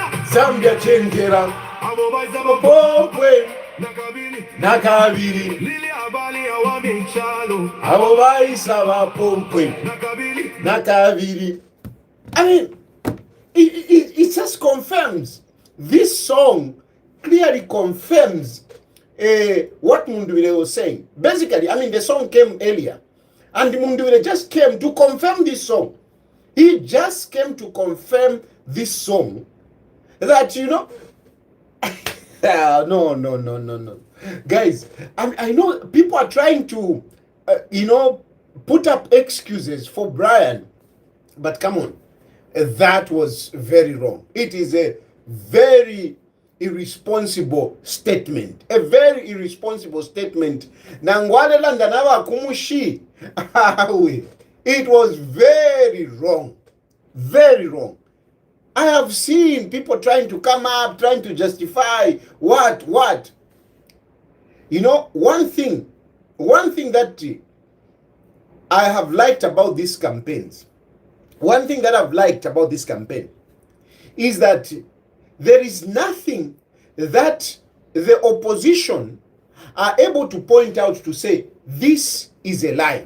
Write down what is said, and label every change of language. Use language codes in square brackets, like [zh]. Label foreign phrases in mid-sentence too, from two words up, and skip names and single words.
[bem] Zambia chenjera abo bayisaba pompwe nakabili nakabiri lili abali awamichalo abo bayisaba pompwe nakabiri. [en] I mean, it just confirms, this song clearly confirms what Mundubile was saying. Basically, I mean, the song came earlier, and Mundubile just came to confirm this song. He just came to confirm this song, that, you know, no. Guys, I know people are trying to, you know, put up excuses for Brian, but come on, that was very wrong. It is a very irresponsible statement. A very irresponsible statement. [bem] Nangwalela ndanava kumushi. [en] It was very wrong. Very wrong. I have seen people trying to come up, trying to justify what. You know, one thing that I have liked about these campaigns, one thing that I've liked about this campaign is that there is nothing that the opposition are able to point out to say, this is a lie.